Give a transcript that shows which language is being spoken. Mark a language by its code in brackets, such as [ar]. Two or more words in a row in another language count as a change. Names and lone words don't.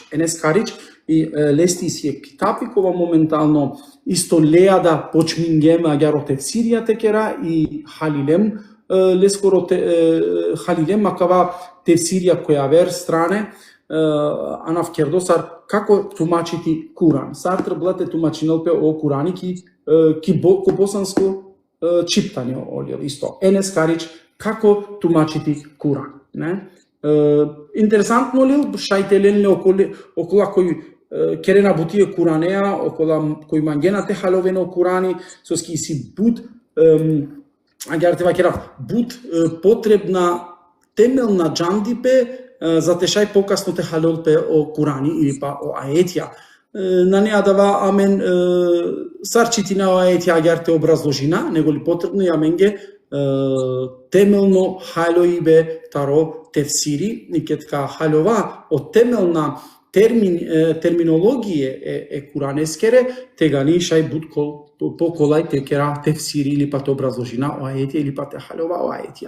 [rom] Енес Карич и лести си китапи кога моментално исто леа да почмингем агјаро тефсирија текера и халилем лескоро халилем макава тефсирија која вер стране Анав Кердосар како тумачити Куран. Сартр блате тумачинелпе о Курани ки ко босанско чиптање олил исто. Енес Карич како тумачити Куран, не? Интересантно ли шајтеленле окола кој керена бутие Куранеа, окола кој мангенате халовено Курани, соски си буд агјарте вакера буд потребна темелна џандипе за те шај покасно те халолпе о Курани или па о аетја. На неа дава амен сарчити на аетја агјарте образложина, него ли потребно и аменге темелно халоибе таро тефсири, и кетка халова од темелна терминологија е куранескере, тега ни шај буд по колај текера тефсири или па те образложина о аетја или па те халова о аетја.